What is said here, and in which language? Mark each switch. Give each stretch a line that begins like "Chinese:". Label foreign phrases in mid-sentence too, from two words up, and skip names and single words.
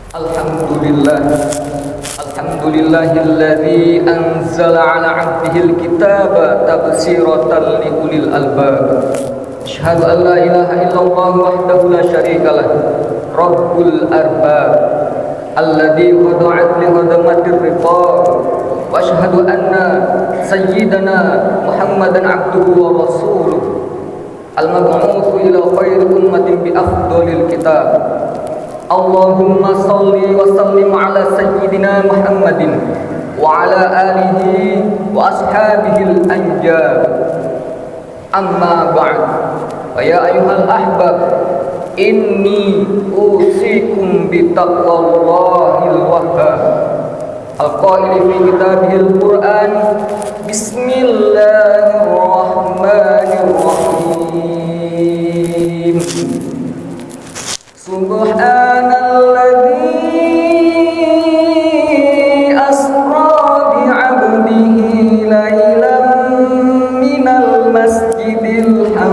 Arabic: الحمد لله الحمد لله الذي أنزل على عبده الكتاب تبصرة لأولي الألباب. أشهد أن لا إله إلا الله وحده لا شريك له رب الأرباب الذي خضعت لخدمة الرقاب. وأشهد أن سيدنا محمدا عبده ورسوله, المبعوث إلى خير أمة بأفضل الكتاب. اللهم صل وسلم على سيدنا محمد وعلى آله وأصحابه الأنجاب. أما بعد. ويا أيها الأحباب إني أوصيكم بتقوى الله الوهاب. القائل في كتابه القرآن بسم الله الرحمن الرحيم. سبحان الذي أسرى بعبده ليلا من المسجد